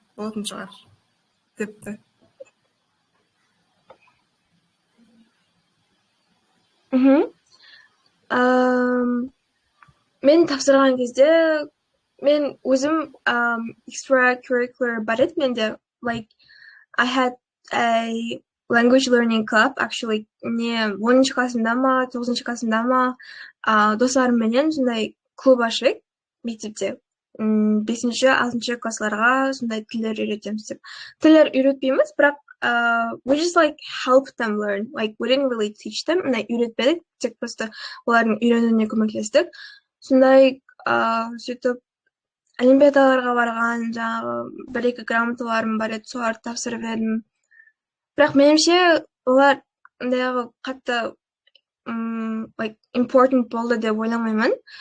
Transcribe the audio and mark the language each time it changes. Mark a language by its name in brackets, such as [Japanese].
[Kara-Kalpak] Болатын шығар. Депті. Мен тапсырған кезде мен өзім extracurricular бар еді менде. [English] Like I had a language learning club actually. [Kara-Kalpak] Не 10-ші классымда ма, 9-ші классымда ма, достарымменен сондай клуб ашып мектепте 5-ші, 6-ші классларға сондай тілдер үйретеміз деп. Тілдер үйретпейміз, бірақ [English] we just like help them learn. Like we didn't really teach them. [Kara-Kalpak] Үйретпедік, тек просто олардың үйренуіне көмектестік. Сондай сөйтіп олимпиадаларға барған, жаңағы бір екі грамоталарым бар еді, соларды тапсырып едім. Бірақ меніңше олар андайғы қатты [English] like important [Kara-Kalpak] болды деп ойламаймын.